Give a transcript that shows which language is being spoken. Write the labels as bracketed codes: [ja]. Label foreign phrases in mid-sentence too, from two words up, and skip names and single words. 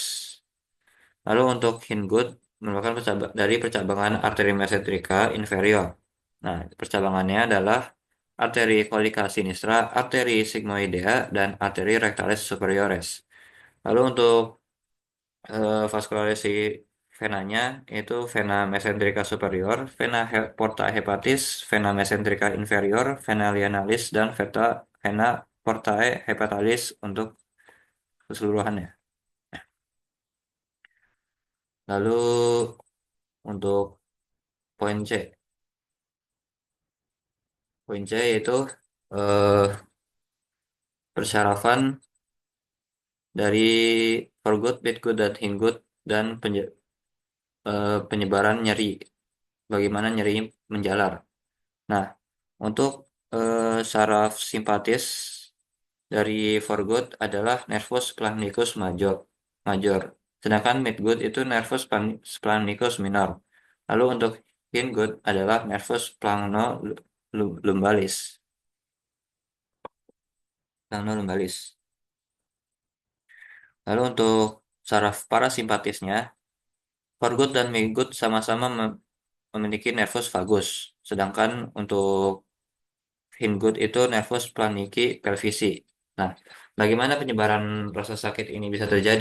[id] Lalu untuk hindgut merupakan dari percabangan arteri mesenterica inferior. Nah, percabangannya adalah arteri colica sinistra, arteri sigmoidea, dan arteri rectalis superiores. Lalu untuk vaskularisi venanya itu vena mesenterica superior, porta hepatis, vena mesenterica inferior, vena lienalis, dan vena portae hepatalis untuk keseluruhannya. Lalu untuk poin C, yaitu eh, persyarafan dari foregut, midgut, dan hindgut, dan penyebaran nyeri. Bagaimana nyeri menjalar. Nah, untuk saraf simpatis dari foregut adalah nervus splanchnicus major. Sedangkan midgut itu nervus splanchnicus minor. Lalu untuk hindgut adalah nervus splanchno-lumbalis. Splanchno-lumbalis. Lalu untuk saraf parasimpatisnya, foregut dan midgut sama-sama memiliki nervus vagus. Sedangkan untuk hindgut itu nervus planiki pelvisi. Nah, bagaimana penyebaran rasa sakit ini bisa terjadi?